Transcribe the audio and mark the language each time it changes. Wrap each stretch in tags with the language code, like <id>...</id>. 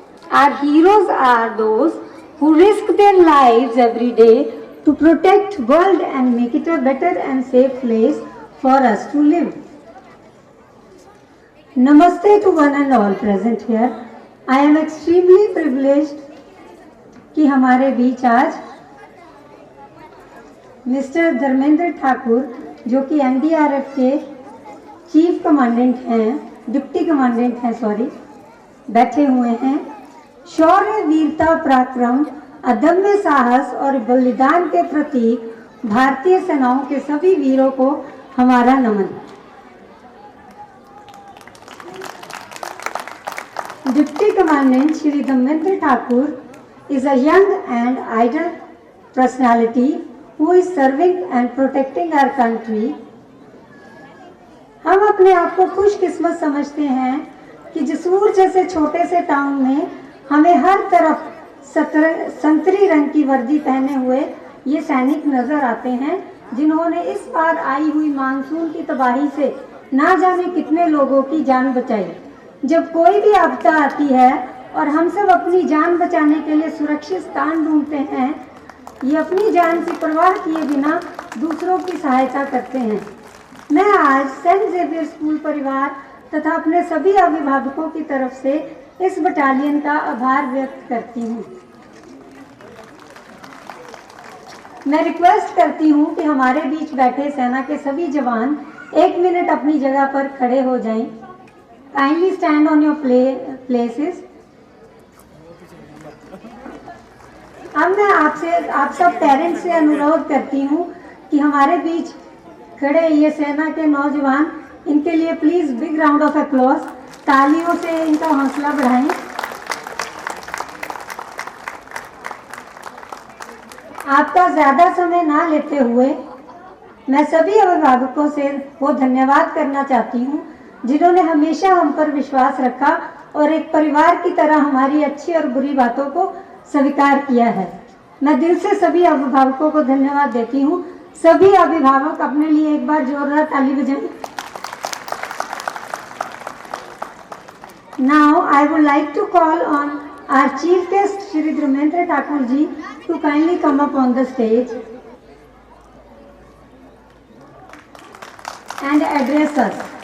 <en>Our heroes are those who risk their lives every day to protect world and make it a better and safe place for us to live. Namaste to one and all present here. I am extremely privileged</en> <hi>कि हमारे बीच आज mister Dharmendra Thakur जो कि NDRF के chief commandant हैं, deputy commandant हैं sorry, बैठे हुए हैं। शौर्य, वीरता, पराक्रम, अदम्य साहस और बलिदान के प्रतीक भारतीय सेनाओं के सभी वीरों को हमारा नमन।</hi> <en>Deputy Commandant Shri Dharmendra Thakur is a young and idle personality who is serving and protecting our country.</en> <hi>हम अपने आप को खुशकिस्मत समझते हैं कि जसूर जैसे छोटे से टाउन में हमें हर तरफ संतरी रंग की वर्दी पहने हुए ये सैनिक नजर आते हैं, जिन्होंने इस बार आई हुई मानसून की तबाही से ना जाने कितने लोगों की जान बचाई। जब कोई भी आपदा आती है और हम सब अपनी जान बचाने के लिए सुरक्षित स्थान ढूंढते हैं, ये अपनी जान की परवाह किए बिना दूसरों की सहायता करते हैं। मैं आज सेंट जेवियर स्कूल परिवार तथा अपने सभी अभिभावकों की तरफ से इस बटालियन का आभार व्यक्त करती हूँ। मैं रिक्वेस्ट करती हूँ कि हमारे बीच बैठे सेना के सभी जवान 1 मिनट अपनी जगह पर खड़े हो जाएं।</hi> <en>Kindly stand on your places.</en> <hi>अब मैं आप सब पेरेंट्स से अनुरोध करती हूँ कि हमारे बीच खड़े ये सेना के नौजवान, इनके लिए</hi> <en>please big round of applause,</en> <hi>तालियों से इनका हौसला बढ़ाएं। आपका ज्यादा समय ना लेते हुए मैं सभी अभिभावकों से वो धन्यवाद करना चाहती हूँ जिन्होंने हमेशा हम पर विश्वास रखा और एक परिवार की तरह हमारी अच्छी और बुरी बातों को स्वीकार किया है। मैं दिल से सभी अभिभावकों को धन्यवाद देती हूँ। सभी अभिभावक अपने लिए एक बार जोरदार ताली बजाएं।</hi> <en>Now I would like to call on our chief guest Shri Dharmendra Thakur ji to kindly come up on the stage and address us.</en>